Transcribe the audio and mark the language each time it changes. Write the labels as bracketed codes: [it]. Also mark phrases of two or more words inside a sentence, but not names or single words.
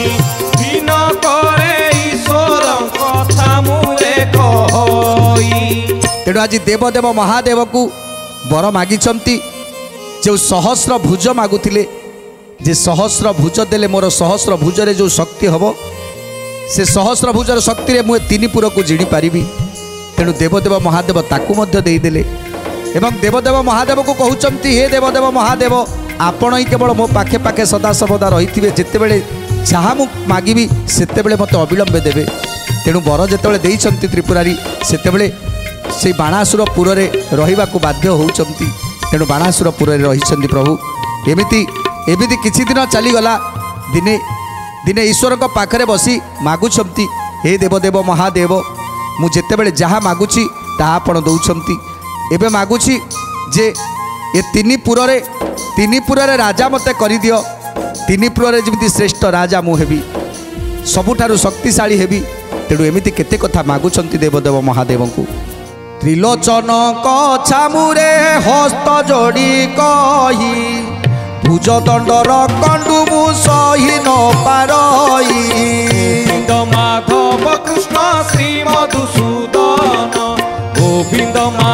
[or] ଦିନ କରେ ଈଶ୍ୱର କଥା ମୁରେ କହଇ। ତେଣୁ ଆଜ ଦେବଦେବ ମହାଦେବ କୁ ବର ମାଗିଛନ୍ତି। ଯୋ ସହସ୍ର ଭୁଜ ମାଗୁଥିଲେ, ଯେ ସହସ୍ର ଭୁଜ ଦେଲେ ମୋର ସହସ୍ର ଭୁଜରେ ଯୋ ଶକ୍ତି ହବ, ସେ ସହସ୍ର ଭୁଜର ଶକ୍ତିରେ ମୁଝେ ତିନି ପୁରକୁ ଜିଣି ପାରିବି। ତେଣୁ ଦେବଦେବ ମହାଦେବ ତାକୁ ମଧ୍ୟ ଦେଇଦେଲେ ଏବଂ ଦେବଦେବ ମହାଦେବ କୁ କହଉଛନ୍ତି, ହେ ଦେବଦେବ ମହାଦେବ ଆପଣ ହିଁ କେବଳ ମୋ ପାଖେ ପାଖେ ସଦା ସର୍ବଦା ରହିଥିବେ। ଯେତେବେଳେ ଯହାଁ ମୁ ମାଗିବି ସେତେବେଳେ ମତେ ଅବିଳମ୍ବେ ଦେବେ। ତେଣୁ ବର ଯେତେବେଳେ ଦେଇଛନ୍ତି ତ୍ରିପୁରାରି, ସେତେବେଳେ ସେ ବାଣାସୁରପୁରରେ ରହିବାକୁ ବାଧ୍ୟ ହେଉଛନ୍ତି। ତେଣୁ ବାଣାସୁରପୁରରେ ରହିଛନ୍ତି ପ୍ରଭୁ। ଏମିତି ଏମିତି କିଛି ଦିନ ଚାଲିଗଲା। ଦିନେ ଦିନେ ଈଶ୍ୱରଙ୍କ ପାଖରେ ବସି ମାଗୁଛନ୍ତି, ହେ ଦେବଦେବ ମହାଦେବ ମୁ ଯେତେବେଳେ ଯହାଁ ମାଗୁଛି ତାହା ଆପଣ ଦଉଛନ୍ତି। ଏବେ ମାଗୁଛି ଯେ ଏ ତିନି ପୁରରେ ରାଜା ମତେ କରି ଦିଅ। ତିନି ପୁରରେ ଯେମିତି ଶ୍ରେଷ୍ଠ ରାଜା ମୁ ହେବି, ସବୁଠାରୁ ଶକ୍ତିଶାଳୀ ହେବି। ତେଣୁ ଏମିତି କେତେ କଥା ମାଗୁଛନ୍ତି ଦେବଦେବ ମହାଦେବ କୁ। ତ୍ରିଲୋଚନ କଛାମୁରେ ହସ୍ତ ଯୋଡ଼ି କହି, ଭୁଜ ଦଣ୍ଡର କଣ୍ଡୁ ମୁ ସହି ନ ପାରଇ। ଗୋବିନ୍ଦ ମାଧବ କୃଷ୍ଣ ଶ୍ରୀ ମଧୁସୂଦନ। गोविंद